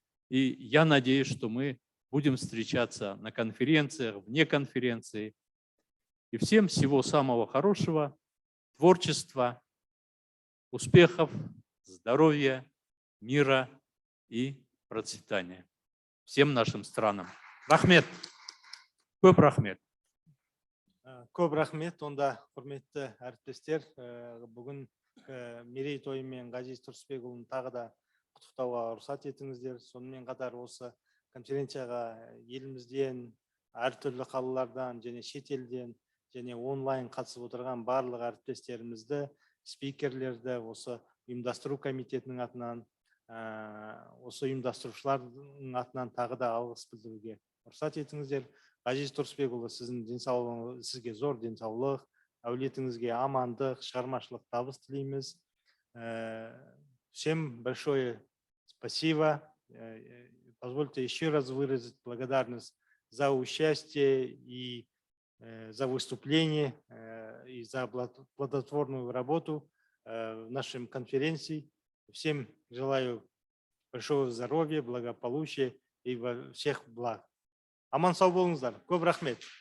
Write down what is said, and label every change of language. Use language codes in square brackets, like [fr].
[ru] И я надеюсь, что мы будем встречаться на конференциях, вне конференции. И всем всего самого хорошего, творчества, успехов, здоровья, мира и процветания всем нашим странам. [kk] Рахмет. Көп рахмет. Көп рахмет. Онда құрметті әріптестер, бүгін мерейтойымен Ғазиз Тұрысбекұлын тағы да құттықтауға рұқсат етіңіздер. Сонымен қатар осы конференцияға елімізден, әртүрлі қалалардан және шетелден және онлайн қатысып отырған барлық әріптестерімізді, спикерлерді осы ұйымдастыру комитетінің атынан, осы ұйымдастырушылардың атынан тағы да алғыс білдіруге рұқсат етіңіздер. Ғазиз Тұрысбекұлы, сізге зор денсаулық, әулетіңізге амандық, шығармашылық табыс тілейміз. [ru] Всем большое спасибо. Позвольте еще раз выразить благодарность за участие и за выступление, и за плодотворную работу в нашей конференции. Всем желаю большого здоровья, благополучия и всех благ. [kk] Аман сау болыңыздар. Көп рахмет.